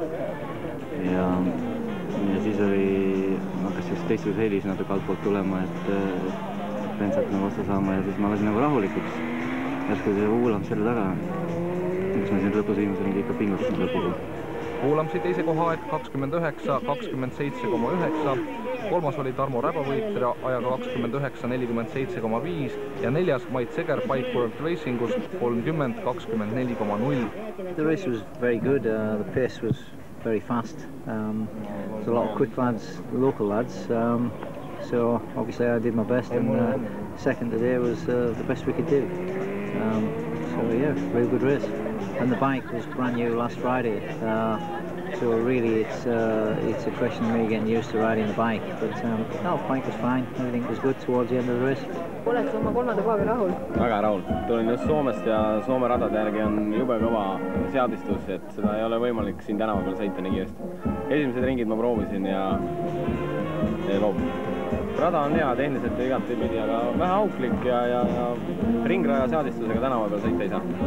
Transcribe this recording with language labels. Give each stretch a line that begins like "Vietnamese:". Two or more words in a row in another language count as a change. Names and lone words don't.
Estonian: Ja siis hakkas siis teistus helis natuke altpoolt tulema, et bensat nagu otsa saama ja siis ma lasin nagu rahulikuks. Järsku see Woolams selle taga, kus ma siin lõpus viimasel ringi ikka pingutasin lõpuga. Woolhamsi teise koha aeg 29,27,9, kolmas oli Tarmo Räbavõitra ajaga 29,47,5 ja neljas Mait Seger Bike World Racingust 30,24,0.
English: The race was very good, the pace was very fast. There's a lot of quick lads, local lads, so obviously I did my best and second today was the best we could do. So yeah, very good race. And the bike was brand new last Friday, so really it's a question of me getting used to riding the bike. But no, the bike was fine. Everything was good towards the end of the race.
Estonian: Oled sa oma 3. kohaga rahul? Väga rahul. Tulin just Soomest ja Soome radade järgi on jube kõva seadistus, et seda ei ole võimalik siin tänava peal sõita nii kiiresti. Esimesed ringid ma proovisin ja loobun. Rada on hea, tehniliselt igati pidi, aga vähe auklik ja ringraja seadistusega tänava peal sõita ei saa.